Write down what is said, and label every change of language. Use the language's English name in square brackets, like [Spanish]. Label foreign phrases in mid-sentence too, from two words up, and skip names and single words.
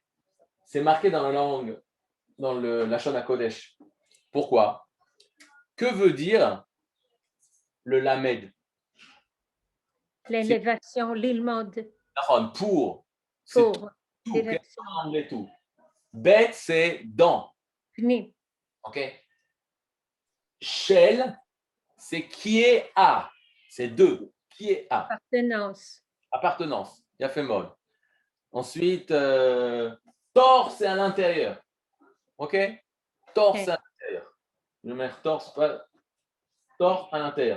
[French] C'est marqué dans la langue, dans le [Hebrew] לשון הקודש. [French] Pourquoi? Que veut dire le Lamed? L'élévation, l'ilmod. Pour. C'est tout. Tout. Bet, c'est dans. Pnim. OK? Shel, c'est qui est à. C'est deux. Qui est à. Appartenance. Appartenance. Il a fait mode. Ensuite, Tor, c'est à l'intérieur. OK? Tor, c'est à l'intérieur. Je vais mettre Tor à l'intérieur.